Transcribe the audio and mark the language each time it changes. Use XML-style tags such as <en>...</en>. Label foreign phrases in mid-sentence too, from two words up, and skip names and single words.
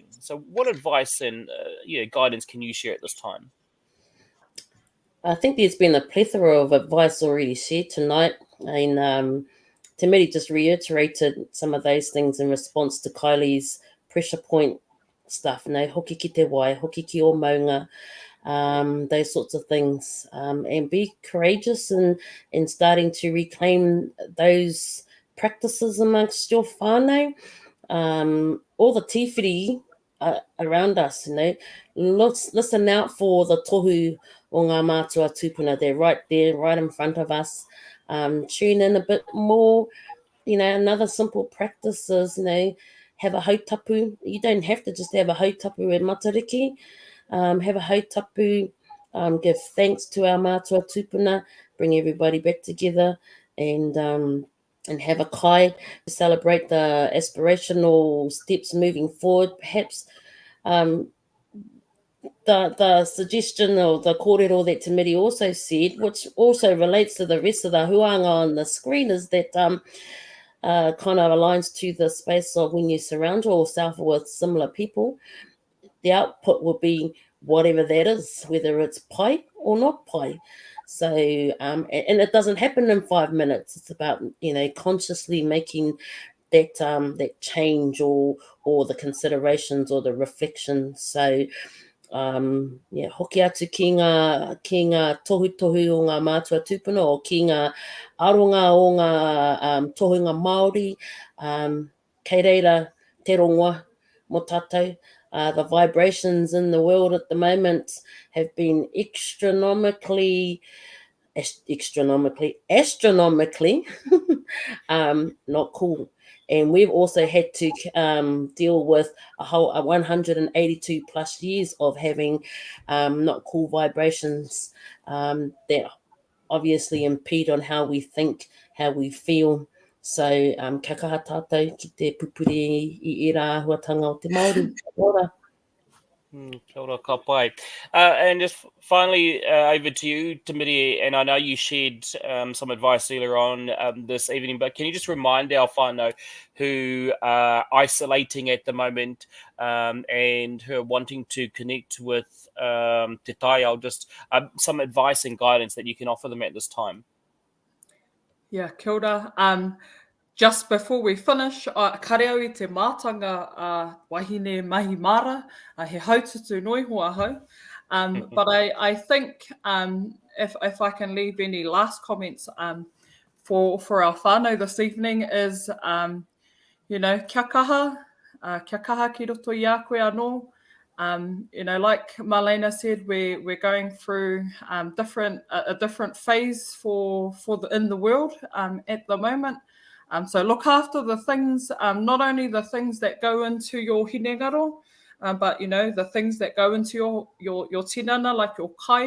<en>So what advice and guidance can you share at this time? I think there's been a plethora of advice already shared tonight, and Te Miri just reiterated some of those things in response to Kylie's pressure point stuff.</en> <mi>Hoki ki te wai, hoki ki o maunga,</mi> <en>those sorts of things, and be courageous in starting to reclaim those practices amongst your whānau. All the tīwhiri around us, listen out for the</en> <mi>tohu o ngā mātua tūpuna.</mi> <en>They're right there, right in front of us. Tune in a bit more. Another simple practice is, have a hautapu. You don't have to just have a</en> <mi>hautapu e Matariki.</mi> <en>Have a hautapu, give thanks to our</en> <mi>mātua tūpuna,</mi> <en>bring everybody back together, and have a kai to celebrate the aspirational steps moving forward. Perhaps the suggestion or the kōrero that Te Miri also said, which also relates to the rest of the huanga on the screen, is that kind of aligns to the space of when you surround yourself with similar people, the output will be whatever that is, whether it's pai or not pai. So, and it doesn't happen in 5 minutes. It's about, consciously making that change or the considerations or the reflections. So,</en> <mi>hoki atu ki ngā tohu o ngā mātua tūpuna, o ki ngā aronga o ngā tohunga Māori, kei reira te rongoa mo tātou.</mi> <en>The vibrations in the world at the moment have been astronomically not cool. And we've also had to deal with a whole 182 plus years of having not cool vibrations that obviously impede on how we think, how we feel. So,</en> <mi>ka kaha tātou ki te pupuri I rā huatanga o te Māori. Ora. Kia ora, ka pai.</mi> <en>And just finally, over to you, Te Miri, and I know you shared some advice earlier on this evening, but can you just remind our whānau who are isolating at the moment and who are wanting to connect with Te Taiao, just some advice and guidance that you can offer them at this time? Yeah,</en> <mi>kia ora.</mi> <en>Just before we finish,</en> <mi>kareo I te mātanga wahine mahi mara, he haututu noi hoa hau.</mi> <en>But I think if I can leave any last comments for our whānau this evening is,</en> <mi>kia kaha ki roto I a koe anō.</mi> <en>Like Marlena said, we're going through a different phase in the world at the moment. So look after the things, not only the things that go into your hinengaro, but, the things that go into your tinana, like your kai.</en>